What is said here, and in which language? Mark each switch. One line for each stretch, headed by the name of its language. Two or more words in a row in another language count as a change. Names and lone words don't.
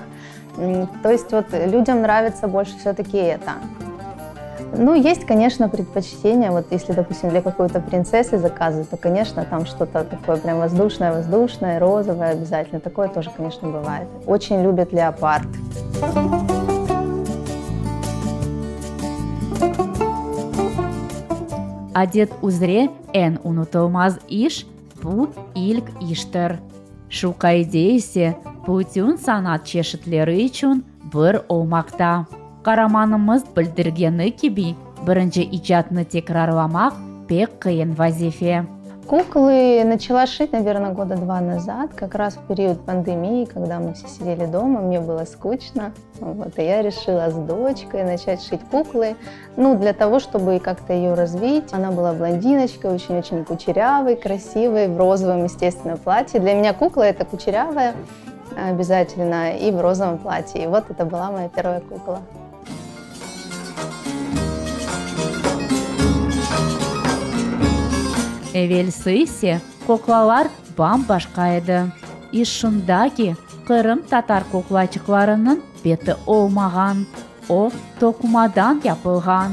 Russian: То есть вот людям нравится больше все-таки это. Ну, есть, конечно, предпочтение. Вот если, допустим, для какой-то принцессы заказывают, то, конечно, там что-то такое прям воздушное, розовое обязательно. Такое тоже, конечно, бывает. Очень любят леопард.
Crimean Tatar: Adet üzere en unutulmaz iş bu ilk iştir. Şu kaydı ise bütün sanat çeşitleri için bir olmakta. Kahramanımız bildirgeni gibi birinci icatını tekrarlamak pek kıyın vazife.
Russian: Куклы начала шить, наверное, года 2 назад, как раз в период пандемии, когда мы все сидели дома, мне было скучно. Вот, и я решила с дочкой начать шить куклы, для того, чтобы как-то ее развить. Она была блондиночкой, очень-очень кучерявой, красивой, в розовом, естественно, платье. Для меня кукла – это кучерявая обязательно и в розовом платье. И вот это была моя первая кукла.
Crimean Tatar: Evvelsi ise kuklalar bambaşkaydı. İş şunda ki Kırım Tatar kuklaçıklarının beti olmagan, o tokumadan yapılgan.